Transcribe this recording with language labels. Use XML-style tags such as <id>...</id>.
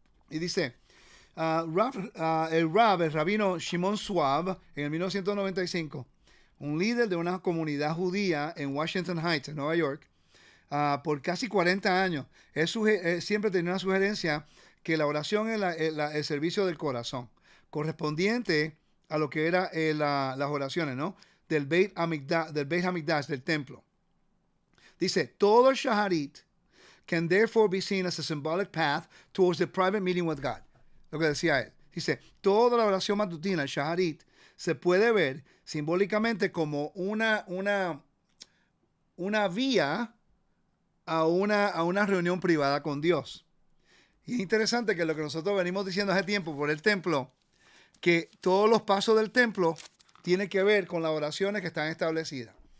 <es>Y dice, el rabino Shimon Schwab, en el 1995, un líder de una comunidad judía en Washington Heights, en Nueva York, por casi 40 años, él siempre tenía una sugerencia que la oración es el servicio del corazón, correspondiente a lo que eran las oraciones, ¿no? Del Beit Hamikdash, del templo. Dice, todo el</es> <en>shaharit can therefore be seen as a symbolic path towards the private meeting with God.</en> <es>Lo que decía él. Dice, toda la oración matutina, el shaharit, se puede ver simbólicamente como una vía a una reunión privada con Dios. Y es interesante que lo que nosotros venimos diciendo hace tiempo por el templo, que todos los pasos del templo tienen que ver con las oraciones que están establecidas.</es>